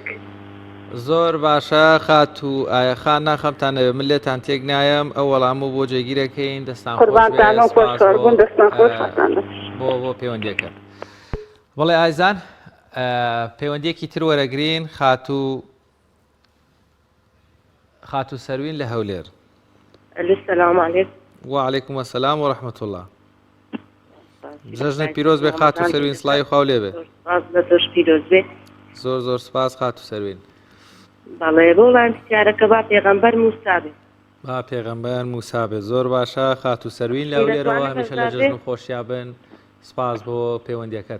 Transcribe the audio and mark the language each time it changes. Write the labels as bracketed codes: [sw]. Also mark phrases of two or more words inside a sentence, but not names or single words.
[ckb] زۆر باشە خات و ئایەخان ناخەمتانەوێت من لێتان تێک نایەم ئەو وەڵام و بۆ جێگیرەکەین دەستان بۆ پەیوەندیەکە بەڵێ ئایزان پەیوەندیەکی تر وەرەگرین خات و سەروین لە هەولێر [ar] السلام علیکم وعلیکم السلام ورحمة الله [ckb] جەژنە پیرۆز بێ خات و سەروین سڵاوی خوا لێ بێ زۆر سپاس خات و سەروین بەڵێ بۆڵان پرسیارەکە با پێغەمبەر موسا بێ با پێغەمبەر موسا بێ زۆر باشە خات و سەروین لە هەولێرەوە هەمیشە لە جەژن و خۆشیا بن سپاس بۆ پەیوەندیەکەت